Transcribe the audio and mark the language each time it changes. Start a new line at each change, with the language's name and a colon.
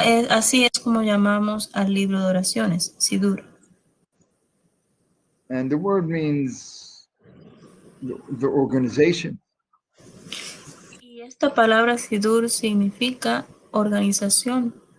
Spanish: Así es como llamamos al libro de oraciones, sidur.
English: And the word means the organization.
Spanish: Y esta palabra sidur significa organización.